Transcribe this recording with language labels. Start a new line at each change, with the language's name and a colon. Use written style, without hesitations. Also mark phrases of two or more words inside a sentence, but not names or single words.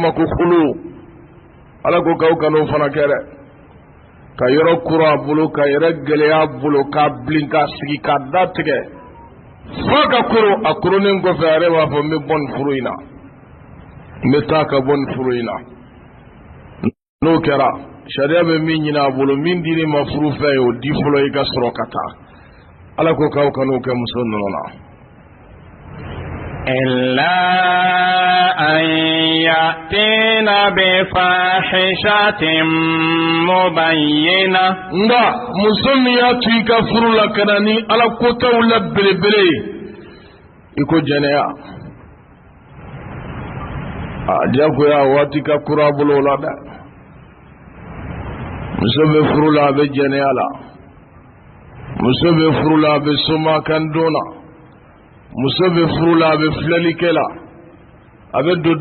Bambara: ma ko kulu Ala ko k'aw kan'o fana kɛ dɛ ka yɔrɔ kuru a bolo ka yɛrɛ gɛlɛya a bolo k'a bilen k'a sigi k'a da tigɛ f'a ka kuru a kurunin kɔfɛ a yɛrɛ b'a fɔ n bɛ bɔ nin furu in na n bɛ taa ka bɔ nin furu in na n'o kɛra sariya bɛ min ɲini a bolo min dir'i ma furu fɛ ye o di fɔlɔ i ka sɔrɔ ka taa Ala ko k'aw kan'o kɛ muso ninnu na
Arabic: إلا أن يأتين بفاحشة مبينة
Bambara: nga muso min y'a to i ka furu la ka na ni Ala kotaw la belebele ye i ko jɛnɛya jagoya waati ka kura a bolo la dɛ muso bɛ furu la a bɛ jɛnɛya la muso bɛ furu la a bɛ soma kan don na muso bɛ furu la a bɛ filɛlikɛ la a bɛ don